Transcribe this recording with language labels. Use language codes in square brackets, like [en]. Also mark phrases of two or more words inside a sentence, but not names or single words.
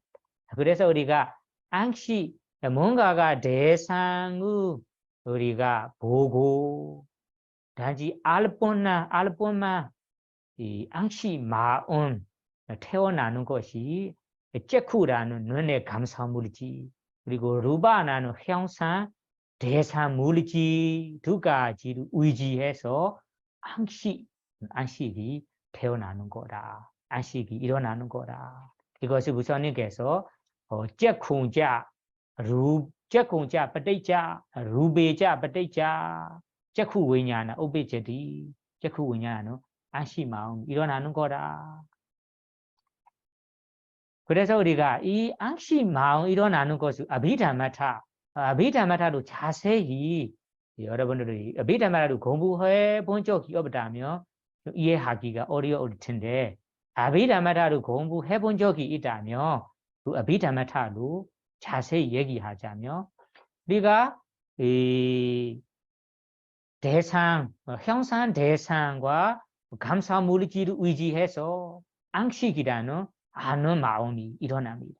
[ko] 그래서 우리가 안식 뭔가가 대상을 우리가 보고 단지 알 뿐만 이 안식 마음 태어나는 것이 제쿠라는 눈의 감사 물질 그리고 루바라는 형상 대상 물질 두 가지를 의지해서 안식이 태어나는 거라. 안식이 일어나는 거라. 이것을 부처님께서 [pi] 제쿠자 제쿠자 ปฏิจจ 루베자ปฏิจจ 제쿠 위냐나 오베제디 제쿠 위냐는 [ko] 안식 마음 일어나는 거라. 그래서 우리가 이 안식 마음 일어나는 것을 아비담마타로 자세히 여러분들이 아비담마타로 공부해 본 적이 없다면 이해하기가 어려울 텐데 아비담마타로 공부해 본 적이 있다면 그 아비담마타로 자세히 얘기하자면 우리가 이 대상, 형상 대상과 감사 물질을 의지해서 안식이라는 아는 마음이 일어납니다.